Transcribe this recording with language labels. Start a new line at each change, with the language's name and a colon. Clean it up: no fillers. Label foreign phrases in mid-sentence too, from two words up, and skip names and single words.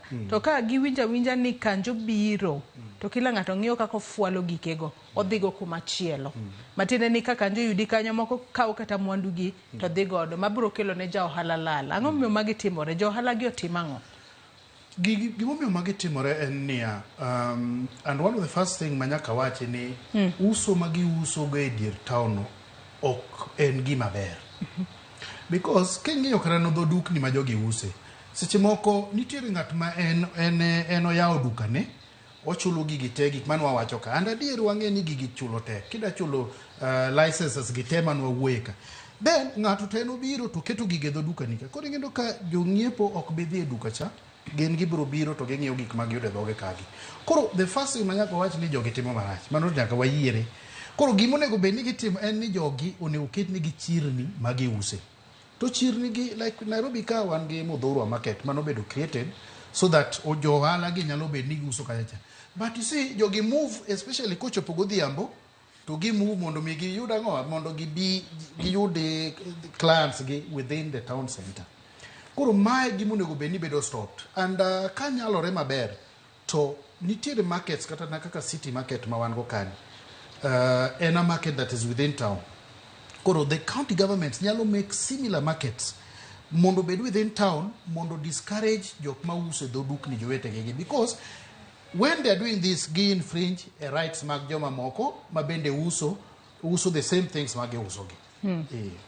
Luo (Kenya and Tanzania): To ka giwinja ni kanjo biro, to kila ng'ato ng'iyo kaka ofualo gikego, odhigo kuma chielo. Matiende ni ka kanjo yudi kanyo, moko kawo kata mwandu gi to dhi godo, mabiro kelo ne ja ohala lal. Ang'o miyo magi timore? Jo ohala gi otimo ang'o? Gimomiyo magi timore en niya,
English: and one of the first thing
Luo (Kenya and Tanzania): manyaka wache ni uso magi uso go e dier town ok en gima ber. Because king'iyo kata no dukni ma jogi use, seche moko nitiere ng'at ma en oyawo dukane ochulo gigi te gik manwa wacho ka. And adier wang'e ni gigi chulo te. Kida chulo licenses gi te manwa wuoye ka. Then ng'ato te nobiro to keto gige dho duka nika. Koro ing'eyo ka jong'iepo ok bi dhi e duka cha. Gin gibiro biro to ging'iyo gik ma giyudo e dhoge kagi. Koro
English: the first thing
Luo (Kenya and Tanzania): manyaka wach ni jogi timo marach. Mano nyaka wayiere. Koro gima onego bed ni gitimo en ni jogi onego ket nigi chirni ma giuse. To chirni gi like Nairobi ka wan gi Muthurwa market mano bedo
English: created so that
Luo (Kenya and Tanzania): jo ohala gi nyalo bed ni giuso kacha.
English: But you see
Luo (Kenya and Tanzania): jogi move especially kochopo godhiambo to gi move mondo mi giyud ang'o mondo giyud clients gi
English: within the town center.
Luo (Kenya and Tanzania): Koro mae gima onego bed ni bedo stopped. And ka nyalore maber to nitiere markets kata na kaka city market ma wan go kani.
English: And a market that is within town.
Luo (Kenya and Tanzania): Koro
English: the county governments
Luo (Kenya and Tanzania): nyalo
English: make similar markets
Luo (Kenya and Tanzania): mondo bed
English: within town
Luo (Kenya and Tanzania): mondo discourage jok ma uso dho dukni jowetegi
English: because when they are doing this
Luo (Kenya and Tanzania): gi
English: infringe rights
Luo (Kenya and Tanzania): mag joma moko ma bende uso
English: the same things
Luo (Kenya and Tanzania): ma giuso gi.